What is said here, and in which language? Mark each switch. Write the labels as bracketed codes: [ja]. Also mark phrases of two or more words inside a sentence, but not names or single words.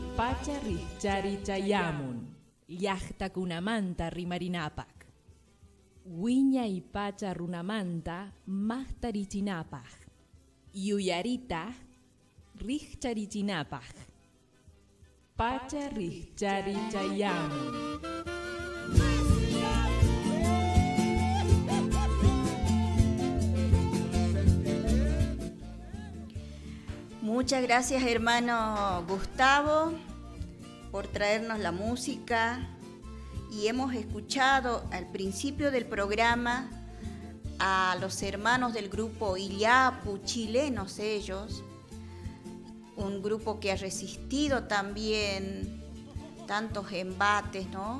[qu] Pacha Richari Chayamun, Llaqta Kunamanta Rimarinapak. Wiña y Pacha Runamanta Mahtarichinapaj. Yuyarita Richarichinapaj. Pacha Richari Chayamun. [es] Muchas gracias, hermano Gustavo, por traernos la música. Y hemos escuchado al principio del programa a los hermanos del grupo Illapu, chilenos ellos, un grupo que ha resistido también tantos embates, ¿no?